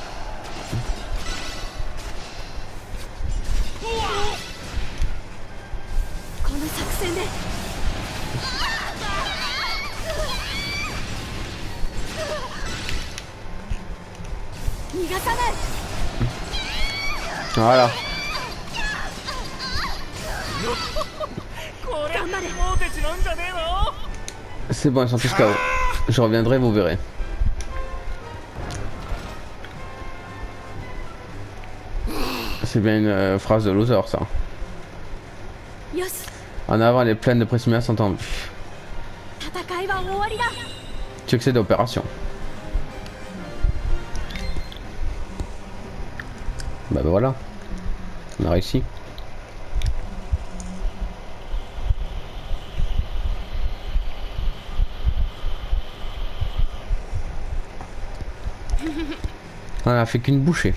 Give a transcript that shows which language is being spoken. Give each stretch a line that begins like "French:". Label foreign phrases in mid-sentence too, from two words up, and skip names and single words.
Japanese: この作戦で逃がさない。
French: Voilà.
Japanese: 頑張れ。
French: C'est bon, ils sont tous KO. Je reviendrai, vous verrez. C'est bien une phrase de loser, ça.
Japanese: よし、
French: En avant, les plaines de Pressimia sont en vue.
Japanese: 戦いは終わりだ。
French: Succès d'opération. Bah voilà. On a réussi. On a fait qu'une bouchée.